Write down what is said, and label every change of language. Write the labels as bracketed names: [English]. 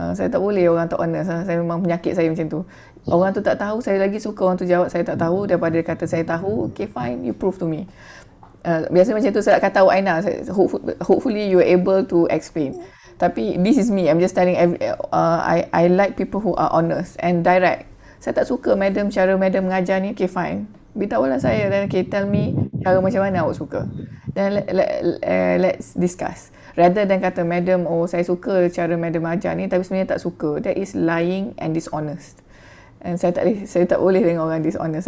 [Malay] Saya tak boleh orang tak honest. Saya memang penyakit saya macam tu. Orang tu tak tahu, saya lagi suka orang tu jawab saya tak tahu daripada dia kata saya tahu. [English] Okay, fine, you prove to me. [Malay] Biasa macam tu saya kata awak Aina, [English] hopefully you are able to explain. Tapi this is me, I'm just telling I like people who are honest and direct. [Malay] Saya tak suka cara madam mengajar ni. Okay, fine, beritahulah saya, dan [English] okay, tell me [Malay] cara macam mana awak suka. [English] Then let's discuss. Rather than [Malay] kata madam, saya suka cara madam ajar ni tapi sebenarnya tak suka. [English] That is lying and dishonest. [Malay] And saya tak boleh dengan orang dishonest.